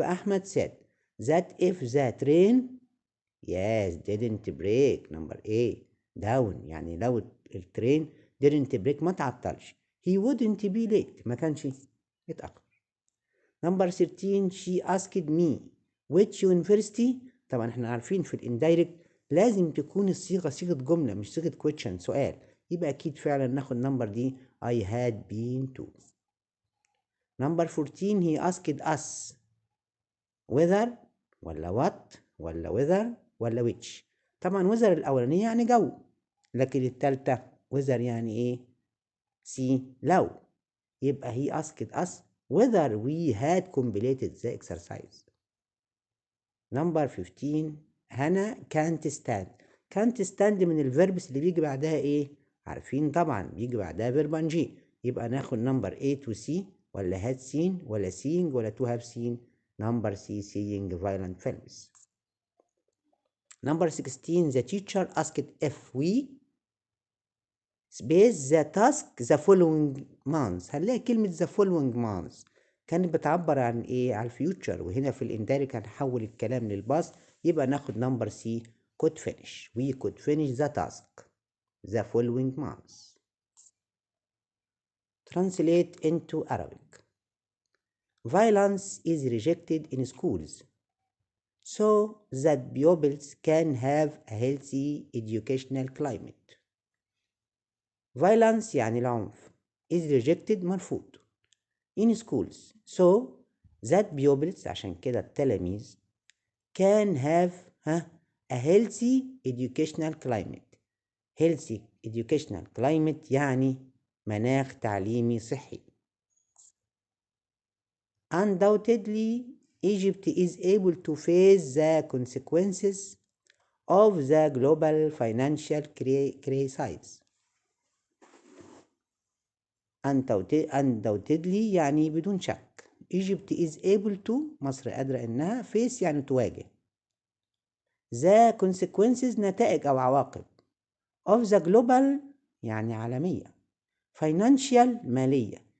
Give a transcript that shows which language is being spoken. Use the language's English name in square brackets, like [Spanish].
[English] Ahmed said that if the train yes didn't break. Number A down [Arabic] يعني لو الترين [English] didn't break [Arabic] ما تعطلش [English] he wouldn't be late [Arabic] ما كانش يتأخر. [English] Number 13. She asked me which university. [Arabic] طبعا احنا عارفين في الاندايركت لازم تكون الصيغة صيغة جملة مش صيغة question سؤال. يبقى أكيد فعلا ناخد نمبر دي [English] I had been to. Number 14 he asked us whether ولا what ولا whether ولا which. [Arabic] طبعا whether الأولانية يعني جو، لكن التالتة whether يعني إيه؟ سي لو. [English] يبقى he asked us whether we had completed the exercise. Number 15 [Arabic] هنا [English] can't stand. [Arabic] can't stand من الفيربس اللي بيجي بعدها ايه؟ عارفين طبعا بيجي بعدها فيرب ان جي. يبقى ناخد نمبر [English] A to C ولا had seen ولا seeing ولا to have seen. Number C seeing violent films. Number 16 the teacher asked if we space the task the following months. [Arabic] هنلاقي كلمة the following months كانت بتعبر عن ايه؟ على الفيوتشر، وهنا في الاندارج هنحول الكلام للباست. يبقى ناخد نمبر سي [English] could finish. we could finish the task the following months. Translate into Arabic. Violence is rejected in schools so that pupils can have a healthy educational climate. Violence [Arabic] يعني العنف [English] is rejected [Arabic] مرفوض [English] in schools so that pupils [Arabic] عشان كده التلاميذ [English] can have a healthy educational climate. healthy educational climate [Arabic] يعني مناخ تعليمي صحي. [English] Undoubtedly Egypt is able to face the consequences of the global financial crisis. [Arabic] Undoubtedly يعني بدون شك. [English] Egypt is able to [Arabic] مصر قادرة إنها [English] face [Arabic] يعني تواجه. [English] The consequences [Arabic] نتائج أو عواقب. [English] Of the global [Arabic] يعني عالمية. [English] Financial [Arabic] مالية.